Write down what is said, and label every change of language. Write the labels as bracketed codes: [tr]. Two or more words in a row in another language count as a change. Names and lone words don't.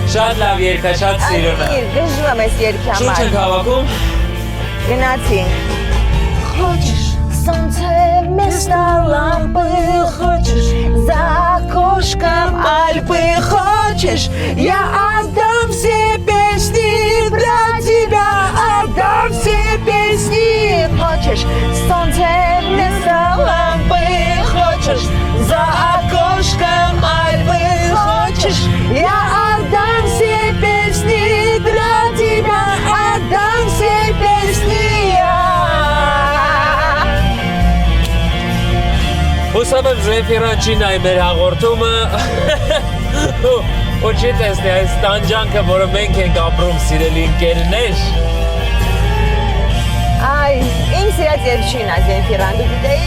[hy] Շատ լավ երգա, շատ սիրուն է։ Գժվում եմ այս երգի համար։ Շունչ ենք հավաքում։ [ru] Գնացինք։ Хочешь солнце вместо лампы, хочешь за окошком Альпы, хочешь я отдам все песни про тебя, отдам все песни. Хочешь солнце вместо лампы, хочешь за окошком Альпы, хочешь я отдам все песни для тебя, отдам все песни. [hy] Հուսով եմ Զեֆիրան չի նայ մեր հաղորդումը ու չի տեսնի այս տանջանքը, որը մենք ենք ապրում, սիրելի ընկերներ։ Այ, իմ սիրած երգչուհին է Զեֆիրան, դու գիտեի՞։